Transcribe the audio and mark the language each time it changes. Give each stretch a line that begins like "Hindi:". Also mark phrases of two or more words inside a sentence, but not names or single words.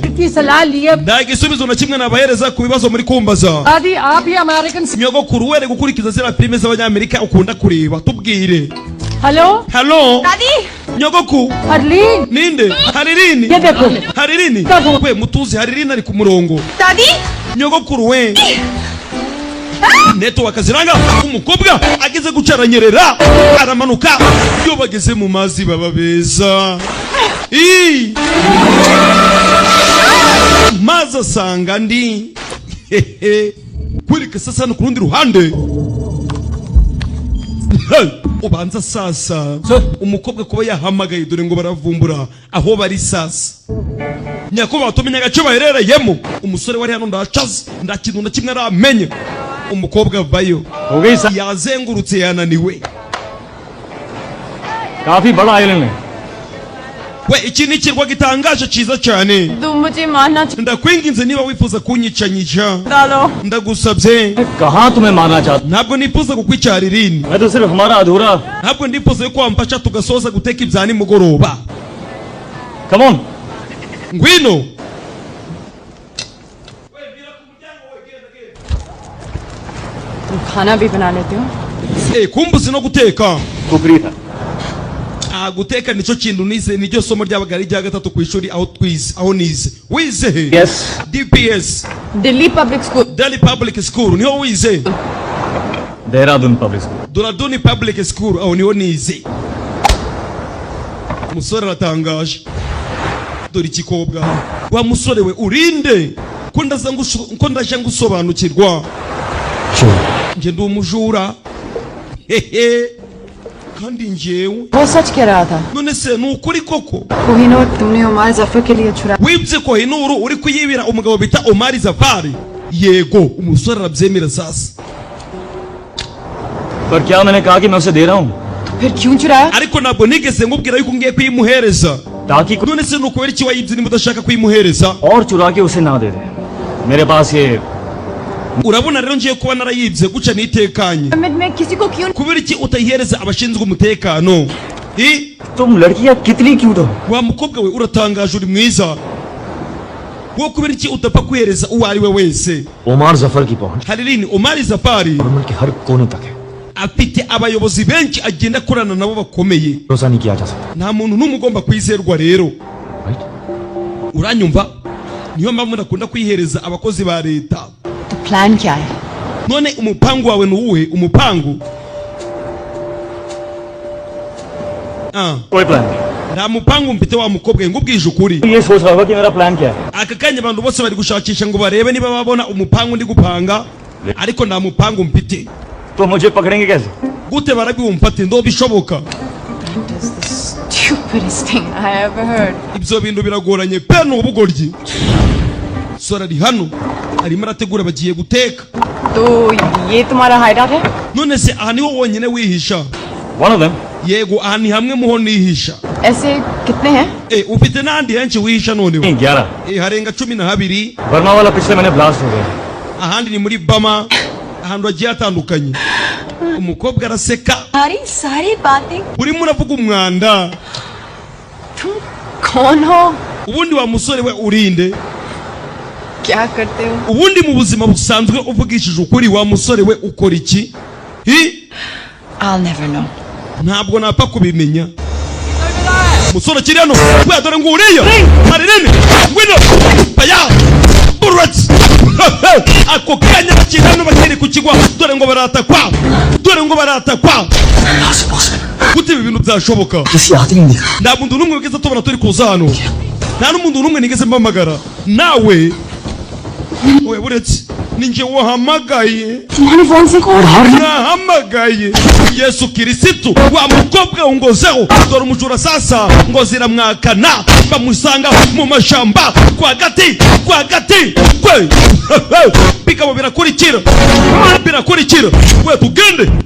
Hindi: की सलाह लिए
Kinyarwanda: nta gisubizo na kimwe nabahereza ku bibazo muri kumbaza
Hindi: दादी आप ही अमेरिकन
Kinyarwanda: nyogokuru were gukurikiza ziriya filime z'abanyamerika ukunda kureba tubwire
English: हेलो halo
Hindi: दादी
Kinyarwanda: nyogoku
Hindi: हरलीन
Kinyarwanda: ninde Halirini
Hindi: ये देखो
Kinyarwanda: Halirini we mutuzi Halirini ari ku murongo
Hindi: दादी
Kinyarwanda: nyogokuru we network ziranga umukobwa ageze gucaranyerera aramanuka iyo bageze mu mazi baba beza mazi asanga ndi kwereka sasa no ku rundi ruhande ubanza sasa umukobwa kuba yahamagaye dore ngo baravumbura aho bari sasa nyakubahwa tumenye agace baherereyemo umusore wari hano ndacaze nta kintu na kimwe aramenye umukobwa avayo
Hindi: हो गई सर
Kinyarwanda: yazengurutse yananiwe
Hindi: काफी बड़ा आइलैंड है
Kinyarwanda: we iki ni ikirwa gitangaje cyiza cyane
Hindi: तुम मुझे मारना
Kinyarwanda: ndakwinginze niba wifuza kunyicanyisha
Hindi: डालो
Kinyarwanda: ndagusabye
Hindi: कहाँ तुम्हें मारना चाहता
Kinyarwanda: ntabwo nifuza kukwicara irini
Hindi: मैं तो सिर्फ हमारा अधूरा
Kinyarwanda: ntabwo ndifuza yuko wamfasha tugasoza guteka ibya nimugoroba
English: come on
Kinyarwanda: ngwino
Hindi: तुम खाना भी बना लेते हो
Kinyarwanda: kumbuzi no guteka
Hindi: कुकरी था
Kinyarwanda: guteka nicyo kintu nize niryo somo ryabaga ari rya gatatu ku ishuri aho nize wize he
English: यस DPS दिल्ली पब्लिक स्कूल
Kinyarwanda: Delhi Public School niho wize देहरादून पब्लिक स्कूल Duraduni Public School aho niho nize umusore aratangaje dore ikikobwa wa musore we urinde ko ndaje ngusobanukirwa nje ndi umujura hehe kandi njyewe
Hindi: वो सच कह रहा था
Kinyarwanda: none se ni ukuri koko
Hindi: कोहिनूर तुमने उमार जफर के लिए छुड़ा
Kinyarwanda: wibye Kohinuru uri kuyibira umugabo bita Omar Zafari yego umusore arabyemera sasa
Hindi: पर क्या मैंने कहा कि मैं उसे दे रहा हूँ फिर क्यों चुराया
Kinyarwanda: ariko ntabwo nigeze nkubwira yuko ngiye kuyimuhereza
Hindi: ताकि कोई
Kinyarwanda: none se ni ukubera iki wayibye niba udashaka kuyimuhereza
Hindi: और चुरा के उसे ना दे दे मेरे पास ये
Kinyarwanda: urabona rero ngiye kuba narayibye guca nitekanye
Hindi: मैं किसी को क्यों
Kinyarwanda: kubera iki utayihereza abashinzwe umutekano
Hindi: तुम लड़कियां कितनी क्यूट हो
Kinyarwanda: wa mukobwa we uratangaje uri mwiza wo kubera iki utapfa kwihereza uwo ari we wese
Hindi: उमर जफर की पहुंच
Kinyarwanda: Haririni Omar Zafari
Hindi: मुल्क के हर कोने तक है
Kinyarwanda: afite abayobozi benshi agenda akorana nabo bakomeye
Hindi: भरोसा नहीं किया जा सकता
Kinyarwanda: nta muntu n'umwe ugomba kwizerwa rero
English: राइट
Kinyarwanda: uranyumva niyo mpamvu ndakunda kwihereza abakozi ba leta
Hindi: तो प्लान क्या है
Kinyarwanda: none umupangu wawe ni uwuhe umupangu
Hindi: कोई प्लान नहीं
Kinyarwanda: nta mupangu mfite wa mukobwa we ngubwije ukuri
Hindi: ये सोच रहा होगा कि मेरा प्लान क्या है
Kinyarwanda: aka kanya abantu bose bari gushakisha ngo barebe niba babona umupangu ndi gupanga ariko nta mupangu mfite
Hindi: तो मुझे पकड़ेंगे कैसे
Kinyarwanda: gute barabimfate ndo bishoboka
English: That is the stupidest thing I ever heard.
Kinyarwanda: ibyo bintu biragoranye pe ni ubugoryi sora ari hano arimo arategura bagiye guteka
Hindi: तो ये तुम्हारा हाइडआउट है
Kinyarwanda: none se aha niho wonyine wihisha
English: one of them
Kinyarwanda: yego aha ni hamwe muho nihisha
Hindi: ऐसे कितने हैं
Kinyarwanda: ufite n'ahandi henshi wihisha noneho 11 harenga 12
Hindi: बर्मा वाला पिछले महीने ब्लास्ट हो गया
Kinyarwanda: ahandi ni muri Bama ahantu hagiye hatandukanye umukobwa araseka
Hindi: सारी सारी बातें
Kinyarwanda: urimo uravuga umwanda
Hindi: तुम कौन हो
Kinyarwanda: ubundi wa musore we urinde
Hindi: क्या करते हो
Kinyarwanda: ubundi mu buzima busanzwe uvugishije ukuri wa musore we ukora iki
English: I'll never know.
Kinyarwanda: ntabwo napfa kubimenya umusore akiri hano we dore ngo uriya hari nini ngwino baya burati ako kanya bakiri hano bakiri ku kigwa dore ngo baratakwa gute ibi bintu byashoboka
Hindi: किसी आते ही नहीं देखा
Kinyarwanda: nta muntu n'umwe wigeze tubona turi kuza hano nta n'umuntu n'umwe nigeze mpamagara nawe we buretse ninjye wahamagaye
Hindi: तुम्हारे फोन से
Kinyarwanda: nahamagaye Yesu Kirisitu wa mukobwa ungozeho dore umujura sasa ngo ziramwakana bamusanga mu mashamba kwa gati kwe bikaba birakurikira we tugende